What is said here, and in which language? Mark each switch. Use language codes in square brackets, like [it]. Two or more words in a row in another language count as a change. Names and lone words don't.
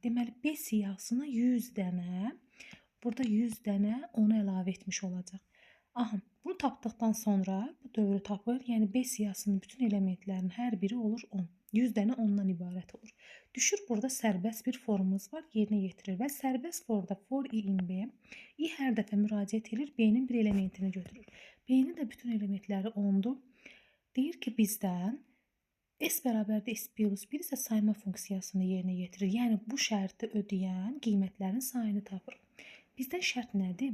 [az] Deməli, B siyahısına 100 dənə, burada 100 dənə onu əlavə etmiş olacaq. Aha, bunu tapdıqdan sonra bu dövrü tapır. Yəni B siyahısının bütün elementlərinin hər biri olur 10. 100 dənə ondan ibarət olur. Düşür burada sərbəst bir formumuz var, yerinə yetirir və sərbəst formda [en] for i in B, [az] i hər dəfə müraciət edir, B-nin bir elementini götürür. B-nin də bütün elementləri 10'dur. Deyir ki, bizdən S bərabərdir S plus 1 isə sayma funksiyasını yerinə yetirir. Yəni bu şərti ödəyən qiymətlərin sayını tapır. Bizdən şərt nədir?